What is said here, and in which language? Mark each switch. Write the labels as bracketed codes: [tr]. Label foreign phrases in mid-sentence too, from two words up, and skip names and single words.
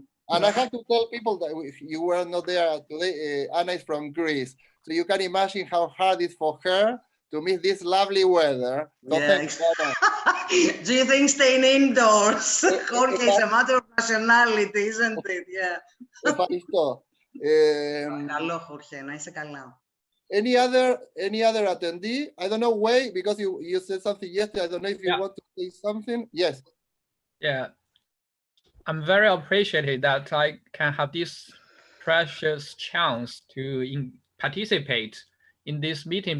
[en] And I have to tell people that if you were not there today, Anna is from Greece, so you can imagine how hard it is for her to miss this lovely weather. So yeah. Do you think staying indoors, Jorge, is a matter of nationality, isn't it? Yeah. [el] Ευχαριστώ. Καλό, Jorge, να είσαι καλά. [en] Any other attendee? I don't know, Wei, because you said something yesterday. I don't know if you want to say something. Yes. Yeah. I'm very appreciative that I can have this precious chance to participate in this meeting.